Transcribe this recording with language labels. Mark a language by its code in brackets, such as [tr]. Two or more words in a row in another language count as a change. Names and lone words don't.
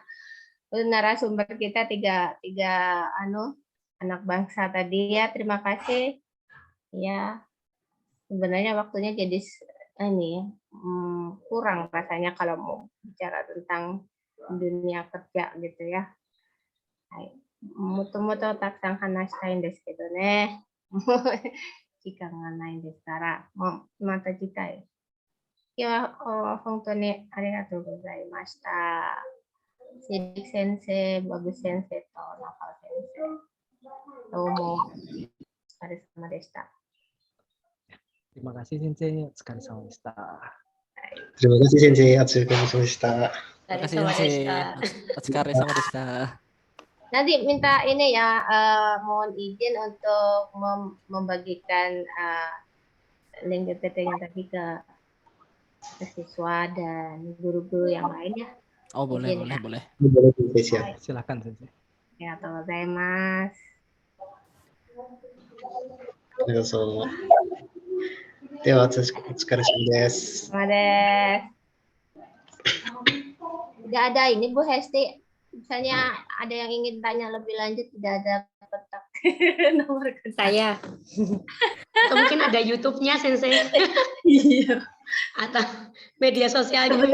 [id] Narasumber kita tiga anak bangsa tadi ya. Terima kasih. Ya, sebenarnya waktunya jadi kurang rasanya kalau mau bicara tentang dunia kerja gitu ya. [ja] もともとたくさん話したいんですけどね。時間がないんですから、もうまた次回。今日は本当にありがとうございました。シリ先生、バブ先生とナファ先生、どうもお疲れ様でした。 [id] Terima kasih Sensei, sekali sama Desta. Terima kasih Sensei, Atsukaresama. Terima kasih Sensei. Atsukaresama. Nanti minta ini ya, mohon izin untuk membagikan link PPT-nya tadi ke siswa dan guru-guru yang lain ya. Oh boleh, Izin, boleh, ya. boleh. Boleh, siap. Silakan Sensei. Ya, [ja] gozaimasu. Arigatou. では、お疲れ様です. [id] Tidak ada ini Bu Hesti. Misalnya ada yang ingin tanya lebih lanjut, tidak ada petak nomor Saya. Atau mungkin ada YouTube-nya Sensei. Iya. Atau media sosial gitu.